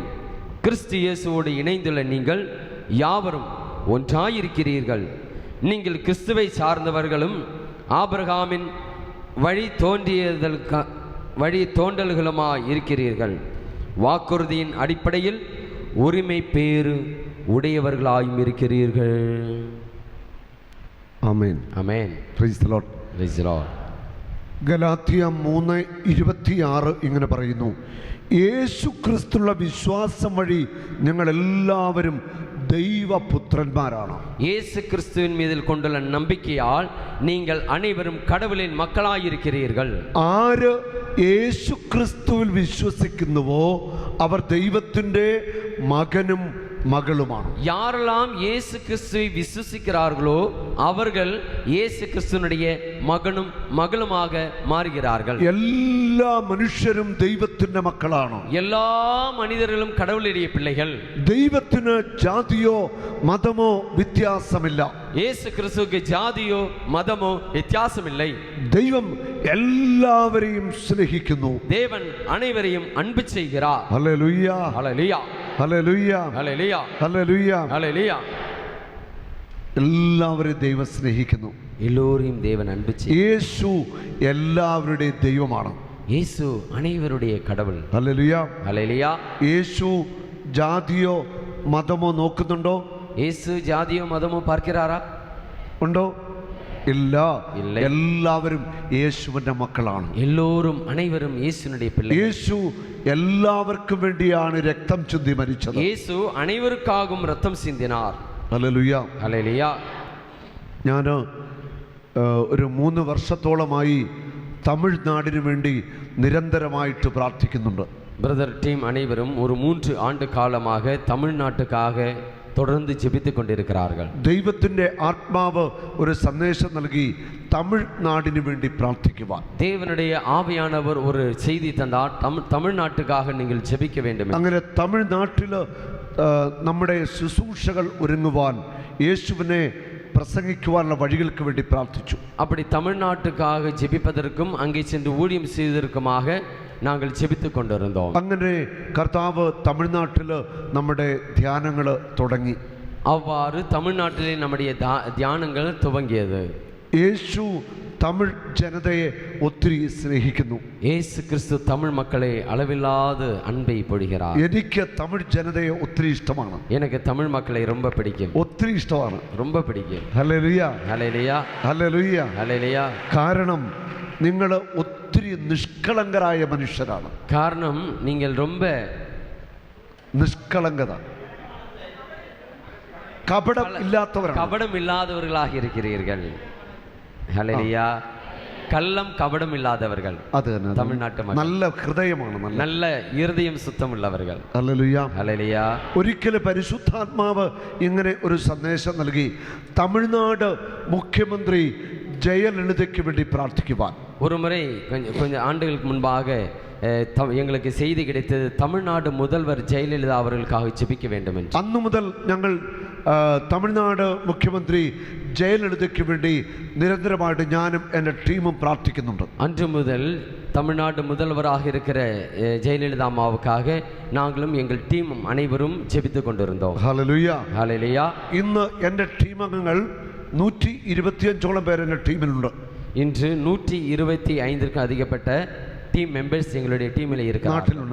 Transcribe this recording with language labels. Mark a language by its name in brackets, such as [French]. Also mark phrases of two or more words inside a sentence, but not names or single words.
[Tamil] கிறிஸ்து இயேசுவோடு இணைந்துள்ள நீங்கள் யாவரும் ஒன்றாயிருக்கிறீர்கள். நீங்கள் கிறிஸ்துவை சார்ந்தவர்களும் ஆபிரகாமின் வழி தோன்றல்களுமாய் இருக்கிறீர்கள். வாக்குறுதியின் அடிப்படையில் உரிமை பேறு உடையவர்களாயும் இருக்கிறீர்கள். [Malayalam] ആമേൻ. ആമേൻ. [English] Praise the Lord. Praise the Lord. [Malayalam] ഗലാത്യ 3:26 ഇങ്ങനെ പറയുന്നു, യേശു ക്രിസ്തുള്ള വിശ്വാസം വഴി ഞങ്ങൾ എല്ലാവരും ദൈവപുത്രന്മാരാണ്. [Tamil] இயேசு கிறிஸ்துவின் மீது கொண்டுள்ள நம்பிக்கையால் நீங்கள் அனைவரும் கடவுளின் மக்களாயிருக்கிறீர்கள். [Malayalam] ആര് യേശു ക്രിസ്തുവിൽ വിശ്വസിക്കുന്നുവോ അവർ ദൈവത്തിൻ്റെ മകനും மகளுമാണ്. [Tamil] யாரெல்லாம் இயேசு கிறிஸ்துவை விசுவாசிக்கிறார்களோ அவர்கள் இயேசு கிறிஸ்துவினுடைய மகனும் மகளுமாக மாறுகிறார்கள். [Malayalam] എല്ലാ മനുഷ്യരും ദൈവത്തിന്റെ മക്കളാണ്. [Tamil] எல்லா மனிதர்களும் கடவுளுடைய பிள்ளைகள். [Malayalam] ദൈവത്തിന് ജാതിയോ മതമോ വ്യത്യാസമില്ല. [Tamil] இயேசு கிறிஸ்துவுக்கு ஜாதியோ மதமோ வித்தியாசமில்லை. [Malayalam] ദൈവം എല്ലാവരെയും സ്നേഹിക്കുന്നു. [Tamil] தேவன் அனைவரையும் அன்பு செய்கிறார். [Malayalam] ഹല്ലേലൂയ. [Tamil] ஹல்லேலூயா. [Malayalam] ഹല്ലേലൂയ. [Tamil] ஹல்லேலூயா. [Malayalam] ഹല്ലേലൂയ. [Tamil] ஹல்லேலூயா. [Malayalam] എല്ലാവരെയും ദൈവം സ്നേഹിക്കുന്നു. [Tamil] எல்லோரையும் தேவன் அன்பு செய்கிறார். [Malayalam] യേശു എല്ലാവരുടെയും ദൈവമാണ്. [Tamil] இயேசு அனைவருடைய கடவுள். [Malayalam] ഹല്ലേലൂയ. [Tamil] ஹல்லேலூயா. [Malayalam] യേശു ജാതിയോ മതമോ നോക്കുന്നുണ്ടോ? [Tamil] இயேசு ஜாதியோ மதமோ பார்க்கிறாரா? [Malayalam] ഉണ്ടോ? ഇല്ല. [Tamil] இல்லை. [Malayalam] എല്ലാവരും യേശുവിന്റെ മക്കളാണ്. [Tamil] எல்லோரும் அனைவரும் இயேசுனுடைய பிள்ளைகள். [Malayalam] യേശു എല്ലാവർക്കും വേണ്ടിയാണ് രക്തം ചിന്തി മരിച്ചത്. [Tamil] இயேசு அனைவருக்காகவும் ரத்தம் சிந்தினார். [Malayalam] ഹല്ലേലൂയ. [Tamil] ஹல்லேலூயா. [Malayalam] ഞാൻ ഒരു 3 വർഷത്തോളമായി തമിഴ്നാടിന് വേണ്ടി നിരന്തരമായിട്ട് പ്രാർത്ഥിക്കുന്നുണ്ട്. [English] brother team [Tamil] அனைவரும் ஒரு 3 ஆண்டு காலமாக தமிழ்நாட்டுக்காக தொடர்ந்து ஜெபித்துக் கொண்டிருக்கிறார்கள். [Malayalam] ദൈവത്തിന്റെ ആത്മാവ് ഒരു സന്ദേശം നൽകി തമിഴ്നാടിന് വേണ്ടി പ്രാർത്ഥിക്കുവാൻ. [Tamil] தேவனுடைய ஆவியானவர் ஒரு செய்தி தந்தார், தமிழ்நாட்டுக்காக நீங்கள் ஜெபிக்க வேண்டும். [Malayalam] അങ്ങനെ തമിഴ്നാട്ടിൽ നമ്മുടെ ശുശ്രൂഷകൾ ഒരുങ്ങുവാൻ, യേശുവിനെ പ്രസംഗിക്കുവാനുള്ള വഴികൾക്ക് വേണ്ടി പ്രാർത്ഥിച്ചു. [Tamil] அப்படி தமிழ்நாட்டுக்காக ஜெபிப்பதற்கும் அங்கே சென்று ஊழியம் செய்வதற்குமாக நாங்கள் ஜெபித்துக் கொண்டிருந்தோம். [Malayalam] അങ്ങനെ കർത്താവ് തമിഴ്നാട്ടിൽ നമ്മുടെ ധ്യാനങ്ങൾ തുടങ്ങി. [Tamil] அவ்வாறு தமிழ்நாட்டிலே நம்முடைய தியானங்கள் துவங்கியது. [Malayalam] യേശു തമിഴ് ജനതയെ ഒത്തിരി സ്നേഹിക്കുന്നു. [Tamil] இயேசு கிறிஸ்து தமிழ் மக்களை அளவில்லாத அன்பை பொழிகிறார். [Malayalam] എനിക്ക് തമിഴ് ജനതയെ ഒത്തിരി ഇഷ്ടമാണ്. [Tamil] எனக்கு தமிழ் மக்களை ரொம்ப பிடிக்கும். [Malayalam] ഒത്തിരി ഇഷ്ടമാണ്. [Tamil] ரொம்ப பிடிக்கும். [Malayalam] ഹല്ലേലൂയ. [Tamil] ஹல்லேலூயா. [Malayalam] ഹല്ലേലൂയ. [Tamil] ஹல்லேலூயா. [Malayalam] കാരണം നിങ്ങൾ ഒത്തിരി നിഷ്കളങ്കരായ മനുഷ്യരാണ്. [Tamil] காரணம் நீங்கள் ரொம்ப [Malayalam] നിഷ്കളങ്കത, കപടം ഇല്ലാത്തവരാണ്. [Tamil] கபடம் இல்லாதவர்களாக இருக்கிறீர்கள். ஹல்லேலூயா. கள்ளம் கபடம் இல்லாதவர்கள். [Malayalam] അത് തന്നെ തമിഴ്നാട്ട് മക്കൾ നല്ല ഹൃദയമാണ്. [Tamil] நல்ல இருதயம் சுத்தமுள்ளவர்கள். [Malayalam] ഹല്ലേലൂയ. ഹല്ലേലൂയ. ഒരിക്കൽ പരിശുദ്ധാത്മാവ് ഇങ്ങനെ ഒരു സന്ദേശം നൽകി, തമിഴ്നാട് മുഖ്യമന്ത്രി ജയലളിതയ്ക്ക് വേണ്ടി പ്രാർത്ഥിക്കുവാൻ. [Tamil] ஒரு முறை கொஞ்சம் ஆண்டுகளுக்கு முன்பாக எங்களுக்கு செய்தி கிடைத்தது, தமிழ்நாடு முதல்வர் ஜெயலலிதா அவர்களுக்காக ஜெபிக்க வேண்டும் என்று. [Malayalam] അന്നു മുതൽ ഞങ്ങൾ തമിഴ്നാട് മുഖ്യമന്ത്രി ജയലളിതയ്ക്ക് വേണ്ടി നിരന്തരമായിട്ട് ഞാനും എൻ്റെ ടീമും പ്രാർത്ഥിക്കുന്നുണ്ട്. [Tamil] அன்று முதல் தமிழ்நாடு முதல்வராக இருக்கிற ஜெயலலிதா அம்மாவுக்காக நாங்களும் எங்கள் டீமும் அனைவரும் ஜெபித்து கொண்டிருந்தோம். [Malayalam] ഹല്ലേലൂയ. [Tamil] ஹalleluya. [Malayalam] ഇന്ന് എൻ്റെ ടീം അംഗങ്ങൾ 125ഓളം പേര് എൻ്റെ ടീമിലുണ്ട്. [Tamil] இன்று 125க்கும் அதிகப்பட்ட [English] team members [Tamil] எங்களுடைய டீமில் இருக்கிறார்கள்.